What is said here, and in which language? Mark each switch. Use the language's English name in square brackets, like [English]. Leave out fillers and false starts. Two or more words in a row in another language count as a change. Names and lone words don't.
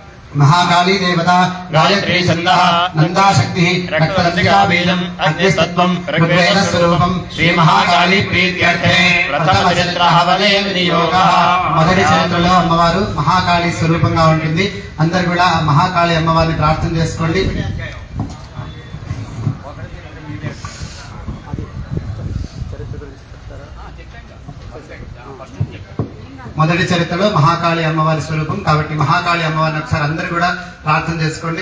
[Sanskrit] महाकाली देवता गायत्री छन्दः नंदा शक्ति रक्तदंतिका बीजम अग्निस्तत्वं ऋग्वेद स्वरूपं श्री महाकाली प्रीत्यर्थे प्रथम चरित्र हवने विनियोगः [Telugu] మొదటి చరిత్రలో అమ్మవారు మహాకాళి స్వరూపంగా ఉంటుంది. అందరూ కూడా మహాకాళి అమ్మవారిని ప్రార్థన చేసుకోండి. మొదటి చరిత్రలో మహాకాళి అమ్మవారి స్వరూపం కాబట్టి మహాకాళి అమ్మవారిని ఒకసారి అందరూ కూడా ప్రార్థన చేసుకోండి.